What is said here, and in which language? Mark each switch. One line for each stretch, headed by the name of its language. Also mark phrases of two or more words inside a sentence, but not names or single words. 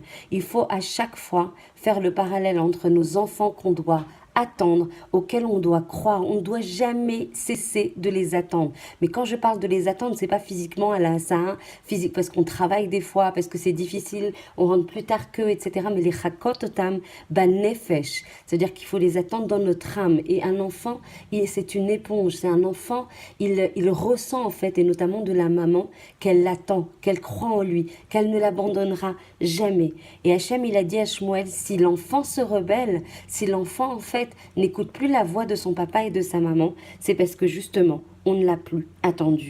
French: Il faut à chaque fois faire le parallèle entre nos enfants qu'on doit attendre, auxquels on doit croire. On ne doit jamais cesser de les attendre. Mais quand je parle de les attendre, c'est pas physiquement à la physique, parce qu'on travaille des fois, parce que c'est difficile, on rentre plus tard qu'eux, etc.
Hebrew: Mais לחכות אותם בנפש,
French: c'est-à-dire qu'il faut les attendre dans notre âme. Et un enfant, c'est une éponge, c'est un enfant, il ressent en fait, et notamment de la maman, qu'elle l'attend, qu'elle croit en lui, qu'elle ne l'abandonnera jamais. Et Hachem, il a dit à Shmuel, si l'enfant se rebelle, si l'enfant en fait n'écoute plus la voix de son papa et de sa maman, c'est parce que justement, on ne l'a plus attendu.